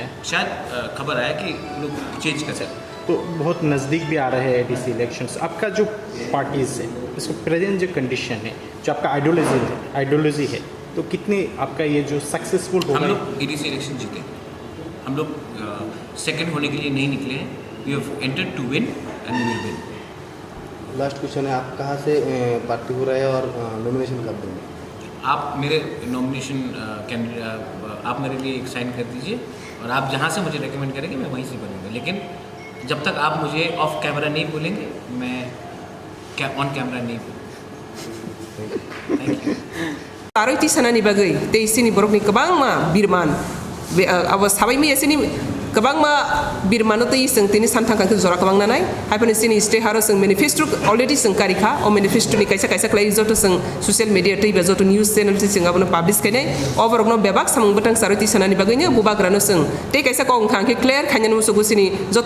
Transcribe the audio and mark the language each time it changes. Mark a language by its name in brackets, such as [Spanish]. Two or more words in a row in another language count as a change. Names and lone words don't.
[Hindi] शायद खबर आया कि लोग चेंज कर सकते। तो बहुत नज़दीक भी आ रहे हैं [English] ADC elections. [Hindi] आपका जो पार्टीज़ है, इसको प्रेजेंट जो कंडीशन है, जो आपका आइडियोलॉजी है, तो कितनी आपका ये जो सक्सेसफुल होगा? हम लोग [English] ADC election [Hindi] जीते। हम लोग सेकंड होने के लिए नहीं निकले हैं। [English] We have entered to win and we will win. last question [Hindi] है, आप कहाँ से पार्टी हो रहा है और नॉमिनेशन कब देंगे? आप मेरे [English] nomination candidate [Hindi] आप मेरे लिए एक साइन कर दीजिए, और आप जहाँ से मुझे रेकमेंड करेंगे मैं वहीं से बनूंगा। लेकिन जब तक आप मुझे [English] off camera [Hindi] नहीं बोलेंगे, मैं [English] on camera [Hindi] नहीं बोलूँगा। [English] Thank you. [Kok Borok] Arti sana ni bagai, te sini borok ni kabang ma birman, awas sabai mi sini kabang ma birman tu iseng tini samthang kan zora kabang nanai, hai pan sini stay harus seng manifesto already seng karika, or manifesto ni kaisa klai zoto seng [English] social media [Kok Borok] tu iba zoto [English] news channel [Kok Borok] tu seng abang publish kene, over no bebak samung betang sarati sana ni bagai nya bubag rano seng, te kaisa kong thang ke clear kanyan musugu sini zoto